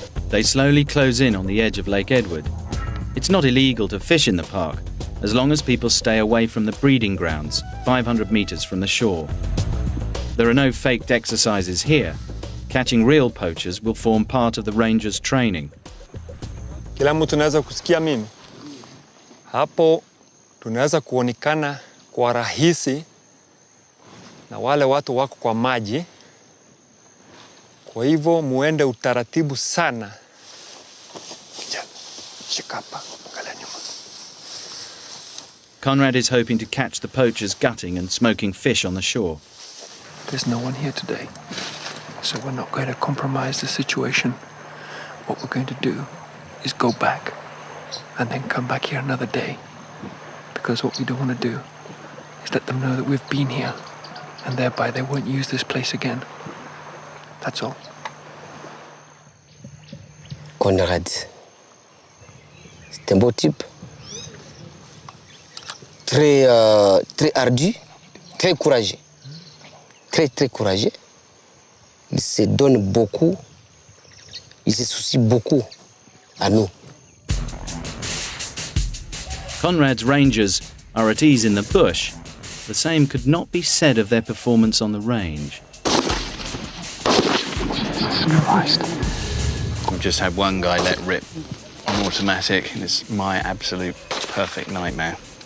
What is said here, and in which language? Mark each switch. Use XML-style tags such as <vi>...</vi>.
<en>They slowly close in on the edge of Lake Edward. It's not illegal to fish in the park, as long as people stay away from the breeding grounds, 500 meters from the shore. There are no faked exercises here. Catching real poachers will form part of the rangers' training.</en> <sw>Kila mtu tunaweza kusikia mimi. Hapo tunaweza kuonekana kwa rahisi na wale watu wako kwa maji. Kwa hivyo muende utaratibu sana. Shika hapa, angalia nyuma.</sw> <en>Conrad is hoping to catch the poachers gutting and smoking fish on the shore. There's no one here today, so we're not going to compromise the situation. What we're going to do is go back and then come back here another day, because what we don't want to do is let them know that we've been here, and thereby they won't use this place again. That's all.</en> <fr>Conrad, c'est un beau type, très ardu, très courageux, très courageux. Il se donne beaucoup, il se soucie beaucoup à nous.</fr> <en>Conrad's rangers are at ease in the bush. The same could not be said of their performance on the range. We've just had one guy let rip on automatic, and it's my absolute perfect nightmare.</en>